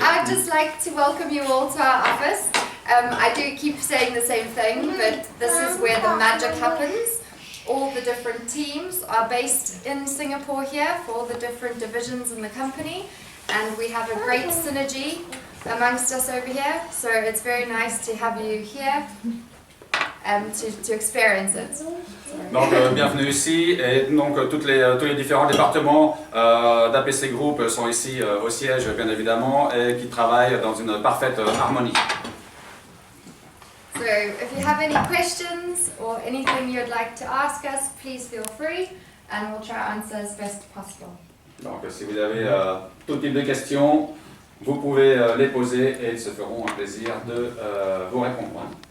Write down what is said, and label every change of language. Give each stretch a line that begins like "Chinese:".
English: I'd just like to welcome you all to our office. I do keep saying the same thing, but this is where the magic happens. All the different teams are based in Singapore here for all the different divisions in the company, and we have a great synergy amongst us over here, so it's very nice to have you here to experience it.
French: Donc bienvenue ici et donc tous les différents départements d'APC Group sont ici au siège bien évidemment et qui travaillent dans une parfaite harmonie.
English: So if you have any questions or anything you'd like to ask us, please feel free and we'll try to answer as best possible.
French: Donc si vous avez tout type de questions, vous pouvez les poser et ils se feront un plaisir de vous répondre.